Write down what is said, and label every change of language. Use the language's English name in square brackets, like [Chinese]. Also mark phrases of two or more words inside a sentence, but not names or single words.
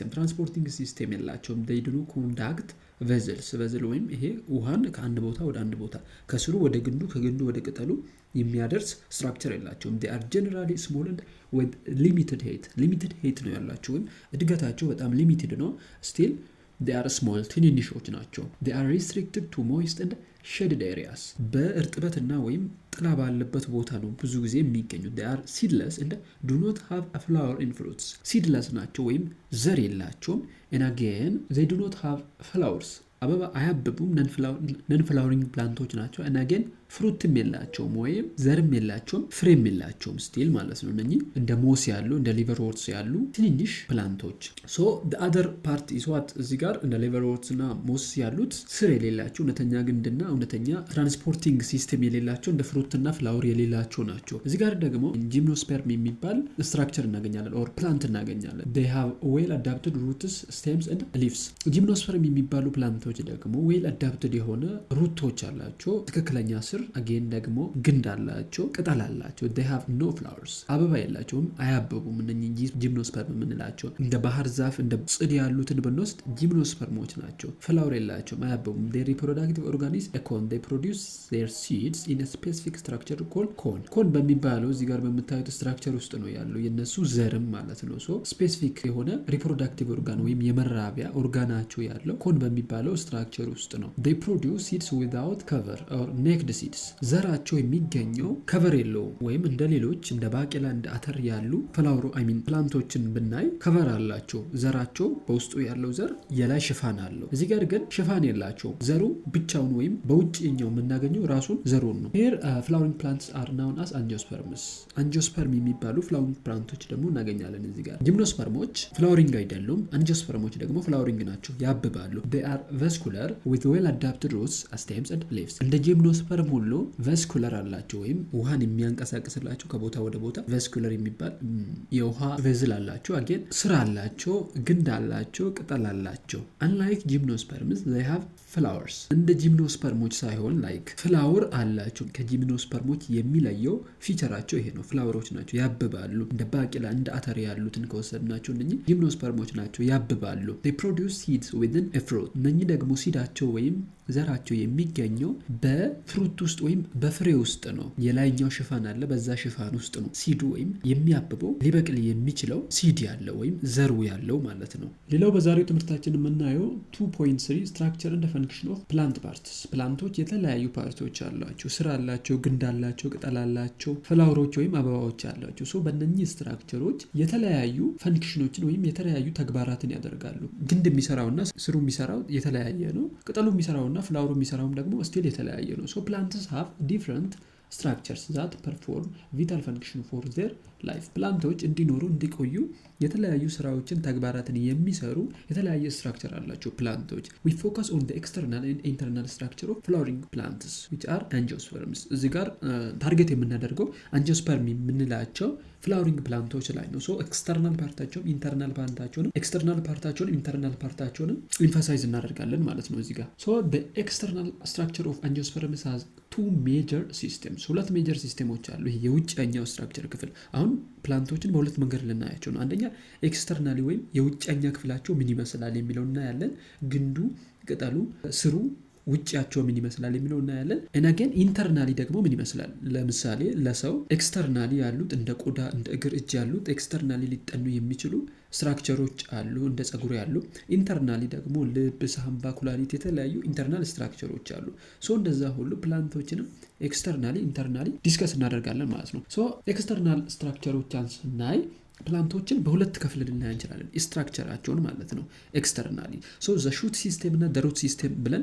[Amharic] system የላቸውም። [English] they do not conduct [Amharic] ቬዝል ወይም ይሄ ውሃን ከአንድ ቦታ ወደ አንድ ቦታ ከስሩ ወደ ግንዱ ከግንዱ ወደ ቅጠሉ የሚያደርስ ስትራክቸር የላቸውም። [English] they are generally small and with limited height [Amharic] ነው ያላቸው ወይም እድገታቸው በጣም ሊሚትድ ነው። [English] still they are small [Amharic] ትንንሾች ናቸው። [English] they are restricted to moist and shaded areas [Amharic] በእርጥበትና ወይም ጥላ ባለበት ቦታ ነው ብዙ ጊዜ የሚገኙት። [English] they are seedless and do not have a flower in fruits seedless [Amharic] ናቸው ወይም ዘር የላቸውም። [English] and again they do not have flowers [Amharic] አበባ አያብቡም። [English] non flowering [Amharic] ፕላንቶች ናቸው። [English] and again [Amharic] ፍሩትም የላቸውም ወይም ዘርም የላቸውም ፍሬም የላቸውም ስቲል ማለት ነው። እነኚህ እንደ ሞስ ያሉ እንደ ሊቨርዎርትስ ያሉ ትንንሽ ፕላንቶች። [English] so the other part is what [Amharic] እዚህ ጋር እንደ ሊቨርዎርትስ እና ሞስ ያሉት ስር የሌላቸው እውነተኛ ግንድና እውነተኛ ትራንስፖርቲንግ ሲስተም የሌላቸው እንደ ፍሩትና ፍላወር የሌላቸው ናቸው። እዚህ ጋር ደግሞ ጂምኖስፐርም የሚባል ስትራክቸር እናገኛለን [English] or plant [Amharic] እናገኛለን። [English] they have well adapted roots stems and leaves [Amharic] ጂምኖስፐርም የሚባሉ ፕላንቶች ደግሞ well adapted የሆነ ሩቶች አላቸው ትክክለኛ ስር again ደግሞ ግንድ አላቸው ቅጠል አላቸው። [English] they have no flowers [Amharic] አበባ የላቸውም አያብቡም። እነኚህ ጂምኖስፐርም የምንላቸው እንደ ባህር ዛፍ እንደ ጽድ ያሉትን ብንወስድ ጂምኖስፐርሞች ናቸው። ፍላወር የላቸውም አያብቡም። [English] their reproductive organ is a cone they produce their seeds in a specific structure called cone [Amharic] በሚባለው እዚህ ጋር በምታዩት ስትራክቸር ውስጥ ነው ያለው የነሱ ዘርም ማለት ነው። [English] so specific [Amharic] የሆነ [English] reproductive organ [Amharic] ወይም የመራቢያ ኦርጋናቸው ያለው ኮን በሚባለው ስትራክቸር ውስጥ ነው። [English] they produce seeds without cover or naked seeds [Amharic] ዘራቸው የሚገኘው ከቨር የለውም ወይም እንደ ሌሎች እንደ ባቄላ እንደ አተር ያሉ ፕላንቶችን ብናይ ከቨር አላቸው። ዘራቸው በውስጡ ያለው ዘር የላይ ሽፋን አለው። እዚህ ጋር ግን ሽፋን የላቸውም። ዘሩ ብቻውን ወይም በውጭኛው የምናገኘው ራሱን ዘሩን ነው። [English] here flowering plants are known as angiosperms [Amharic] የሚባሉ [English] flowering plants [Amharic] ደግሞ እናገኛለን እዚህ ጋር። ጂምኖስፐርሞች ፍላወሪንግ አይደሉም። አንጂኦስፐርሞች ደግሞ ፍላወሪንግ ናቸው ያብባሉ። [English] they are vascular with well adapted roots stems and leaves [Amharic] እንደ ጂምኖስፐርም ሁሉ ቫስኩላር አላቸው ወይም ውሃን የሚያንቀሳቅስላቸው ከቦታ ወደ ቦታ ቫስኩላር የሚባል የውሃ ቬዝል አላቸው። አጌን ስር አላቸው ግንድ አላቸው ቅጠል አላቸው። [English] unlike gymnosperms they have flowers [Amharic] እንደ ጂምኖስፐርሞች ሳይሆን ላይክ ፍላወር አላቸው። ከጂምኖስፐርሞች የሚለየው ፊቸራቸው ይሄ ነው። ፍላወሮች ናቸው ያብባሉ። እንደ ባቄላ እንደ አተር ያሉትን ከወሰድናቸው እነኚህ ጂምኖስፐርሞች ናቸው ያብባሉ። [English] they produce seeds within a fruit [Amharic] እነኚህ ደግሞ ሲዳቸው ወይም ዘራቸው የሚገኘው በፍሩት ውስጥ ወይም በፍሬ ውስጥ ነው። የላይኛው ሽፋን አለ በዛ ሽፋን ውስጥ ነው ሲዱ ወይም የሚያብበው ሊበቅል የሚችለው ሲድ ያለው ወይም ዘሩ ያለው ማለት ነው። ሌላው በዛሬው ትምህርታችን የምናየው 2.3 ስትራክቸር እንደ [English] function of plant parts [Amharic] ፕላንቶች የተለያዩ ፓርቶች አላቸው። ስር አላቸው ግንድ አላቸው ቅጠል አላቸው ፍላወሮች ወይም አበባዎች አላቸው። ሶ በእነኚህ ስትራክቸሮች የተለያዩ ፈንክሽኖችን ወይም የተለያዩ ተግባራትን ያደርጋሉ። ግንድ የሚሰራውና ስሩ የሚሰራው የተለያየ ነው። ቅጠሉ የሚሰራውና ፍላወሩ የሚሰራውም ደግሞ ስቲል የተለያየ ነው። [English] so plants have different structures that perform vital function for their life [Amharic] ፕላንቶች እንዲኖሩ እንዲቆዩ የተለያዩ ስራዎችን ተግባራትን የሚሰሩ የተለያየ ስትራክቸር አላቸው ፕላንቶች። [English] we focus on the external and internal structure of flowering plants which are angiosperms [Amharic] እዚህ ጋር ታርጌት የምናደርገው አንጂኦስፐርም የምንላቸው ፍላወሪንግ ፕላንቶች ላይ ነው። [English] so external [Amharic] ፓርታቸውን ኢንተርናል ፓርታቸውን ኢንተርናል ፓርታቸውን ኤምፋሳይዝ እናደርጋለን ማለት ነው እዚህ ጋር። [English] so the external structure of angiosperms has two major systems [Amharic] ሁለት ሜጀር ሲስተሞች አሉ። ይሄ የውጭኛው ስትራክቸር ክፍል አሁን ፕላንቶችን በሁለት መንገድ ልናያቸው ነው። አንደኛ ኤክስተርናሊ ወይም የውጭኛ ክፍላቸው ምን ይመስላል የሚለው እናያለን። ግንዱ ቅጠሉ ስሩ ውጭያቸው ምን ይመስላል የሚለው እናያለን። እና ግን ኢንተርናሊ ደግሞ ምን ይመስላል። ለምሳሌ ለሰው ኤክስተርናሊ ያሉት እንደ ቆዳ እንደ እግር እጅ ያሉት ኤክስተርናሊ ሊጠኑ የሚችሉ ስትራክቸሮች አሉ እንደ ጸጉር ያሉ። ኢንተርናሊ ደግሞ ልብ ሳምባ ኩላሊት የተለያዩ ኢንተርናል ስትራክቸሮች አሉ። ሶ እንደዛ ሁሉ ፕላንቶችንም [English] externally internally discuss [Amharic] እናደርጋለን ማለት ነው። ሶ ኤክስተርናል ስትራክቸሮችን ስናይ ፕላንቶችን በሁለት ከፍል ልናይ እንችላለን ስትራክቸራቸውን ማለት ነው ኤክስተርናሊ [English] so the shoot system [Amharic] እና [English] the root system [Amharic] ብለን